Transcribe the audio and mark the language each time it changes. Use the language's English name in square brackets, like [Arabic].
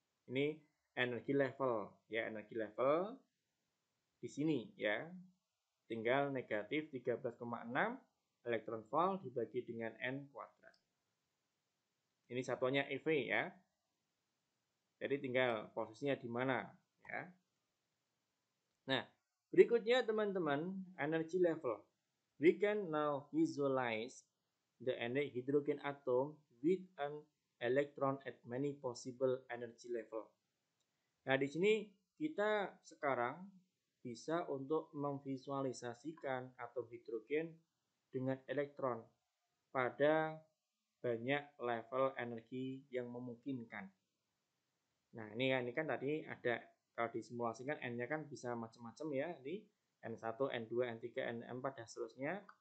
[Indonesian] Ini energi level ya, energi level di sini ya. Tinggal negatif 13,6 elektron volt dibagi dengan N kuadrat. Ini satuannya EV ya. Jadi tinggal posisinya di mana ya. Nah, berikutnya teman-teman, energy level. [English] We can now visualize the hydrogen atom with an electron at many possible energy level. [Indonesian] Nah, di sini kita sekarang bisa untuk memvisualisasikan atom hidrogen dengan elektron pada banyak level energi yang memungkinkan. Nah, ini kan tadi ada, kalau disimulasikan N-nya kan bisa macam-macam ya, di N1, N2, N3, N4 dan seterusnya.